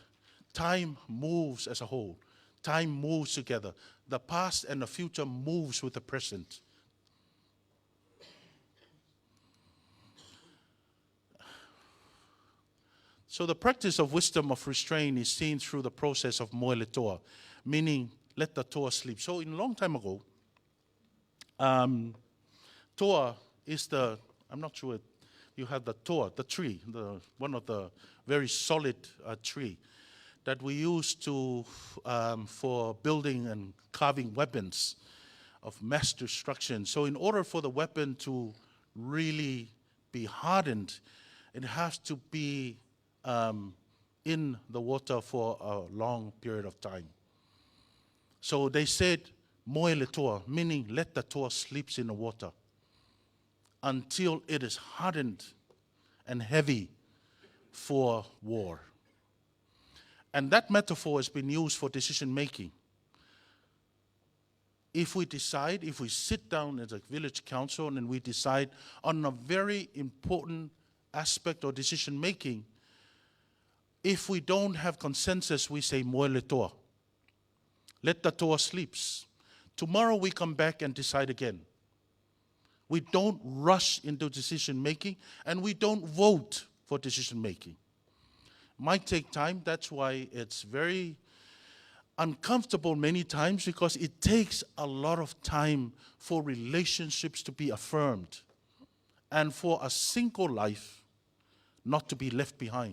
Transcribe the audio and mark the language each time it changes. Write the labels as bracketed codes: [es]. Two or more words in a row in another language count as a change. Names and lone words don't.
[en] Time moves as a whole. Time moves together. The past and the future moves with the present. So the practice of wisdom of restraint is seen through the process of [sm] moe le toa, [en] meaning let the toa sleep. So in a long time ago, toa is I'm not sure, you have the toa, the tree, one of the very solid tree that we use for building and carving weapons of mass destruction. So in order for the weapon to really be hardened, it has to be in the water for a long period of time. So they said, [sm] moe le toa, [en] meaning let the toa sleeps in the water until it is hardened and heavy for war. And that metaphor has been used for decision making. If we sit down as a village council and we decide on a very important aspect of decision making, if we don't have consensus, we say [sm] moe le toa. [en] Let the toa sleeps. Tomorrow we come back and decide again. We don't rush into decision making, and we don't vote for decision making. Might take time. That's why it's very uncomfortable many times, because it takes a lot of time for relationships to be affirmed and for a single life not to be left behind.